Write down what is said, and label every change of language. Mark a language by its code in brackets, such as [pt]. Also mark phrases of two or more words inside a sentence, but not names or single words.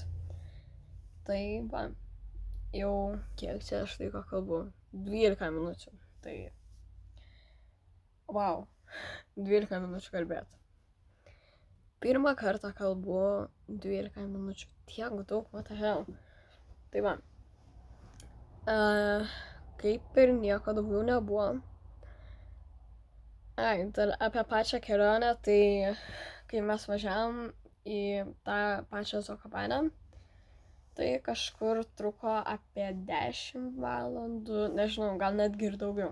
[lt] Tai jau kiek čia aš laiko kalbu, 12 minučių, tai wow, 12 minučių kalbėti. Pirmą kartą kalbu 12 minučių, tiek daug, [en] what the hell. [lt] Tai kaip ir nieko daugiau nebuvo. Apie pačią kelionę, tai kai mes važiavom į tą pačią Zakopanę, tai kažkur truko apie 10 valandų, nežinau, gal netgi ir daugiau.